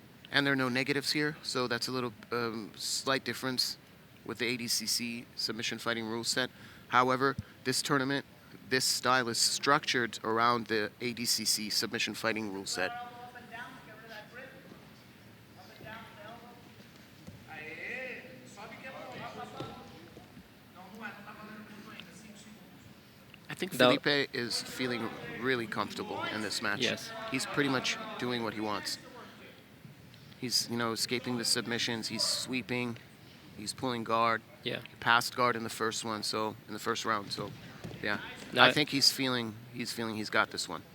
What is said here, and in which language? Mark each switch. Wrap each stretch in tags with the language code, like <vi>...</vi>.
<en>And there are no negatives here, so that's a little slight difference with the ADCC submission fighting rule set. However, this tournament, this style is structured around the ADCC submission fighting rule set. Up and down, get rid of that grip. Up and down with the elbow.</en> <pt>Aê, sobe que é bom. Não é, não tá valendo muito ainda, 5 segundos.</pt> <en>I think That- Felipe is feeling really comfortable in this match. Yes. He's pretty much doing what he wants. He's, escaping the submissions. He's sweeping. He's pulling guard. Yeah. He passed guard in the first one, so in the first round. So, yeah. No, I think he's feeling he's got this one.</en>